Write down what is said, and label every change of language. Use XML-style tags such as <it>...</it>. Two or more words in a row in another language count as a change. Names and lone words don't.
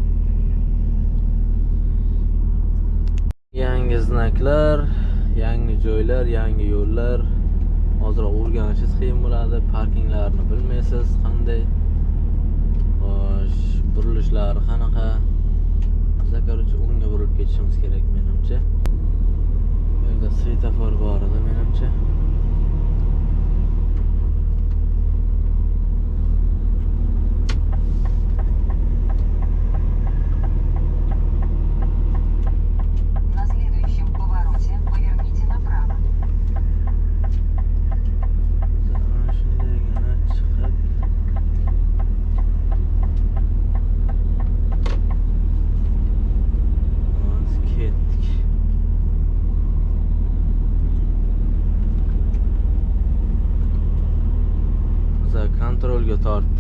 <uz>Yangi znaklar, yangi joylar, yangi yo'llar. Hozirroq o'rganishingiz qiyin bo'ladi. Parkinglarni bilmaysiz, qanday burilishlari qanaqa. Biz korоче o'ngga burib ketishimiz kerak menimcha. Bu yerda svetofor bor edi menimcha.</uz> <ru>На следующем повороте поверните направо.</ru> <uz>Shundaygina chiqib ketdik. Biza kontrolga tortdi.</uz>